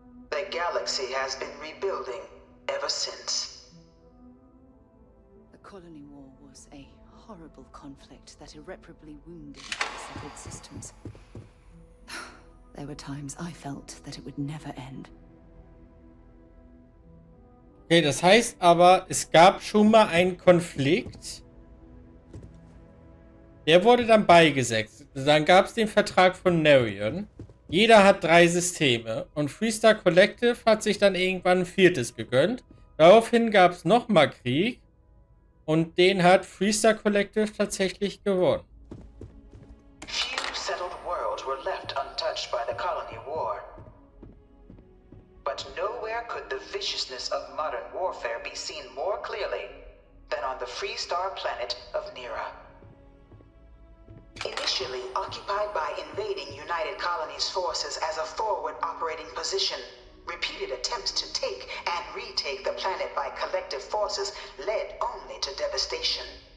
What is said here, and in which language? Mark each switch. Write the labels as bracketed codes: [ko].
[en] The galaxy has been rebuilding ever since. The colony war was a horrible conflict that irreparably wounded the settled systems. There were times I felt that it would never end. [de] Okay, das heißt aber, es gab schon mal einen Konflikt. Der wurde dann beigesetzt. Dann gab es den Vertrag von Nerion. Jeder hat 3 Systeme. Und Freestar Collective hat sich dann irgendwann ein 4. gegönnt. Daraufhin gab es nochmal Krieg. Und den hat Freestar Collective tatsächlich gewonnen. [en] Few settled worlds were left untouched by the colony war. But nowhere could the viciousness of modern warfare be seen more clearly than on the Freestar planet of Nera. Initially occupied by invading United Colonies forces as a forward operating position, repeated attempts to take and retake the planet by collective forces led only to devastation.